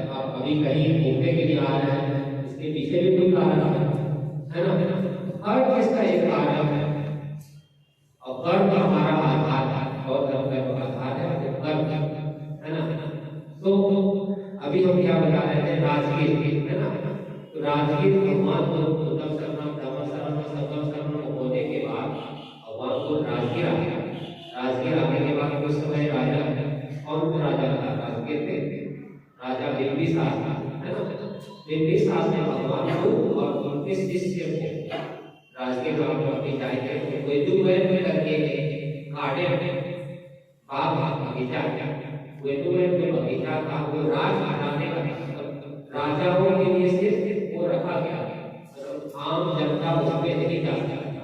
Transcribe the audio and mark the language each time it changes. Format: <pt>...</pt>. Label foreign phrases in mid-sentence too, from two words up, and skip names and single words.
<hi>आप अभी कहीं घूमने के लिए आ रहे हैं, इसके पीछे भी कोई कारण है ना। हर चीज का एक कारण है और कर्म हमारा आधार है और कर्म का आधार है कर्म है ना। तो अभी हम क्या बता रहे थे? राजगीर है ना। तो राजगीर भगवान को</hi> <pi>बुद्धम शरणम धम्मम शरणम संघम शरणम</pi> <hi>होने के बाद भगवान को राजगीर आ गया। राजगीर आने के बाद उस समय राजा कौन बिंबिसार था, है ना। बिंबिसार ने भगवान को और उनके शिष्य को राजगीर गांव में अपनी जाएंगे तो वेदुवैन में करके गार्डन बाग बगीचा वेदुवैन में बगीचा था, वो राज घराने का राजाओं के लिए सिर्फ वो रखा गया, आम जनता उसमें नहीं जा सकता।</hi>